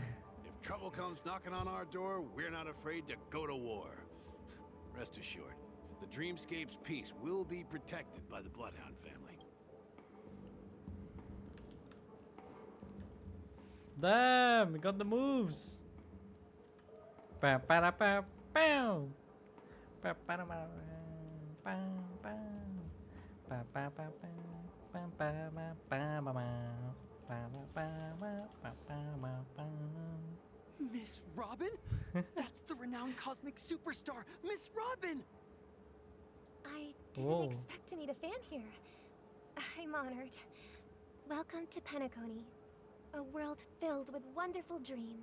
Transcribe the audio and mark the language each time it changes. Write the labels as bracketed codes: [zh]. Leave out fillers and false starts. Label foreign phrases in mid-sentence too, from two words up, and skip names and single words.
[en] If trouble comes knocking on our door, we're not afraid to go to war. Rest assured, the Dreamscape's peace will be protected by the Bloodhound family. Damn, we got the moves. Pa pa pa pow. Pa pa pa pa pa pa pa pa pa pa pa pa pa. Miss Robin? That's the renowned cosmic superstar, Miss Robin! I didn't Whoa. expect to meet a fan here. I'm honored. Welcome to Penacony, a world filled with wonderful dreams.